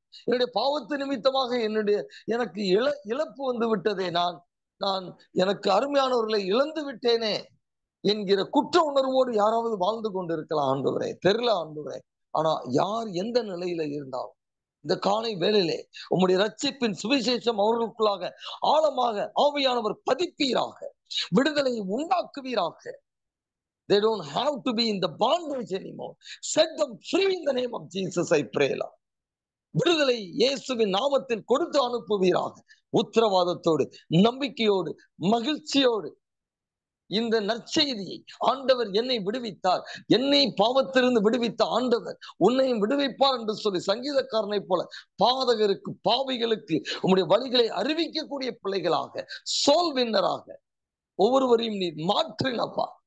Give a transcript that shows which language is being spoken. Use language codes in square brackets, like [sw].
[ta] என்னுடைய பாவத்து நிமித்தமாக எனக்கு இழப்பு வந்து விட்டதே, நான் எனக்கு அருமையானவர்களை இழந்து விட்டேனே என்கிற குற்ற உணர்வோடு யாராவது வாழ்ந்து கொண்டிருக்கலாம் ஆண்டவரே, தெரியல ஆண்டவரே. ஆனா யார் எந்த நிலையில இருந்தாலும் இந்த காலை வேளையிலே உம்முடைய ரட்சிப்பின் சுவிசேஷம் அவர்களுக்குள்ளாக ஆழமாக ஆவியானவர் பதிப்பீராக, விடுதலையை உண்டாக்குவீராக. [en] They don't have to be in the bondage anymore. Set them free in the name of Jesus, I pray, Lord. [ta] விடுதலை இயேசுவின் நாமத்தில் கொடுத்து அனுப்புவீராக. உத்தரவாதத்தோடு, நம்பிக்கையோடு, மகிழ்ச்சியோடு இந்த நற்செய்தியை, ஆண்டவர் என்னை விடுவித்தார், என்னை பாவத்திலிருந்து விடுவித்த ஆண்டவர் உன்னையும் விடுவிப்பார் என்று சொல்லி சங்கீதக்காரனை போல பாதகருக்கு, பாவிகளுக்கு உம்முடைய வழிகளை அறிவிக்கக்கூடிய பிள்ளைகளாக, சோல் வின்னராக ஒவ்வொருவரையும் நீ மாற்றுங்கப்பா.